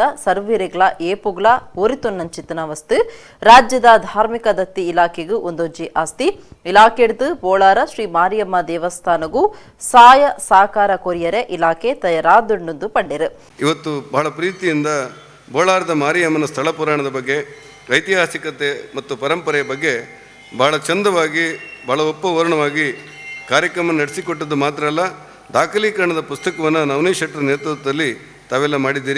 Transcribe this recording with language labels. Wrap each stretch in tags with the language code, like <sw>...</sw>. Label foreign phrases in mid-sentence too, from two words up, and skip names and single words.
<tcy>ಸರ್ವಿರೆಗ್ಲ ಏಪುಗ್ಲ ಓರಿತೊನ್ನಂಚಿತನ ವಸ್ತು ರಾಜ್ಯದ ಧಾರ್ಮಿಕ ದತ್ತಿ ಇಲಾಖೆಗೂ ಒಂದೊಂಜಿ ಆಸ್ತಿ ಇಲಾಖೆಡ್ದು ಬೋಳಾರ ಶ್ರೀ ಮಾರಿಯಮ್ಮ ದೇವಸ್ಥಾನಗೂ ಸಾಯ ಸಾಕಾರ ಕೊರಿಯರೆ ಇಲಾಖೆ ತಯಾರಾದೊಂದು ಪಂಡಿರು.</tcy> <kn>ಇವತ್ತು ಬಹಳ ಪ್ರೀತಿಯಿಂದ ಬೋಳಾರದ ಮಾರಿಯಮ್ಮನ ಸ್ಥಳ ಪುರಾಣದ ಬಗ್ಗೆ, ಐತಿಹಾಸಿಕತೆ ಮತ್ತು ಪರಂಪರೆಯ ಬಗ್ಗೆ ಬಹಳ ಚಂದವಾಗಿ, ಬಹಳ ಒಪ್ಪವರ್ಣವಾಗಿ ಕಾರ್ಯಕ್ರಮ ನಡೆಸಿಕೊಟ್ಟದ್ದು ಮಾತ್ರ ಅಲ್ಲ, ದಾಖಲೀಕರಣದ ಪುಸ್ತಕವನ್ನು ನವನೀತ್ ಶೆಟ್ಟರ ನೇತೃತ್ವದಲ್ಲಿ ತಾವೆಲ್ಲ ಮಾಡಿದ್ದೀರಿ.</kn>